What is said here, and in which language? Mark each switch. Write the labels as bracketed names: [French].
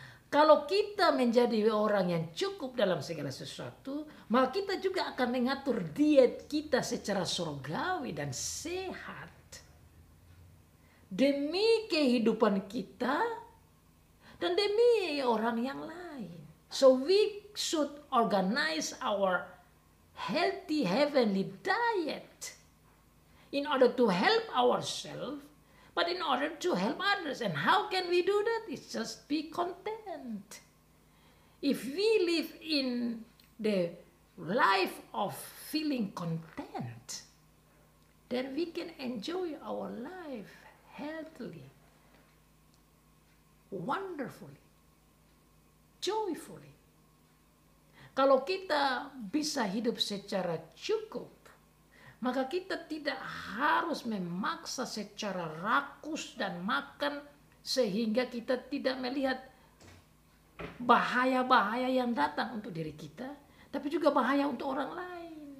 [Indonesian] Kalau kita menjadi orang yang cukup dalam segala sesuatu, maka kita juga akan mengatur diet kita secara surgawi dan sehat demi kehidupan kita dan demi orang yang lain. [English] So we should organize our healthy heavenly diet in order to help ourselves, but in order to help others. And how can we do that? It's just be content. If we live in the life of feeling content, then we can enjoy our life healthily, wonderfully, joyfully. [Indonesian] Kalau kita bisa hidup secara cukup, maka kita tidak harus memaksa secara rakus dan makan sehingga kita tidak melihat bahaya-bahaya yang datang untuk diri kita, tapi juga bahaya untuk orang lain.